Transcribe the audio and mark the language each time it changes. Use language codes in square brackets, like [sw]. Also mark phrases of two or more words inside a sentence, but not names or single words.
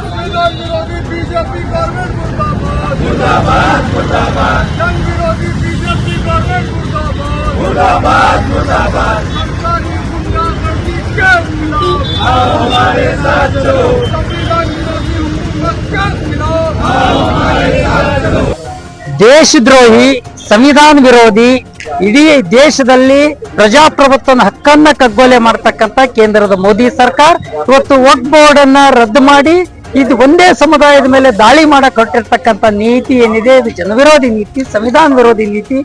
[hi] संविधान विरोधी बीजेपी गवर्नमेंट मुर्दाबाद, मुर्दाबाद, मुर्दाबाद। जन विरोधी बीजेपी गवर्नमेंट मुर्दाबाद, मुर्दाबाद, मुर्दाबाद। सरकारी गुंडागर्दी के खिलाफ हमारे साथ चलो। संविधान विरोधी हुकूमत के खिलाफ हमारे साथ चलो। [kn] ದೇಶದ್ರೋಹಿ, ಸಂವಿಧಾನ ವಿರೋಧಿ, ಇಡೀ ದೇಶದಲ್ಲಿ ಪ್ರಜಾಪ್ರಭುತ್ವದ ಹಕ್ಕನ್ನ ಕಗ್ಗೊಲೆ ಮಾಡತಕ್ಕಂತ ಕೇಂದ್ರದ ಮೋದಿ ಸರ್ಕಾರ ಇವತ್ತು ವಕ್ಫ್ ಬೋರ್ಡ್ ಅನ್ನ ರದ್ದು ಮಾಡಿ ಇದು ಒಂದೇ ಸಮುದಾಯದ ಮೇಲೆ ದಾಳಿ ಮಾಡಕ್ ಹೊರಟಿರ್ತಕ್ಕಂಥ ನೀತಿ ಏನಿದೆ ಇದು ಜನವಿರೋಧಿ ನೀತಿ, ಸಂವಿಧಾನ ವಿರೋಧಿ ನೀತಿ.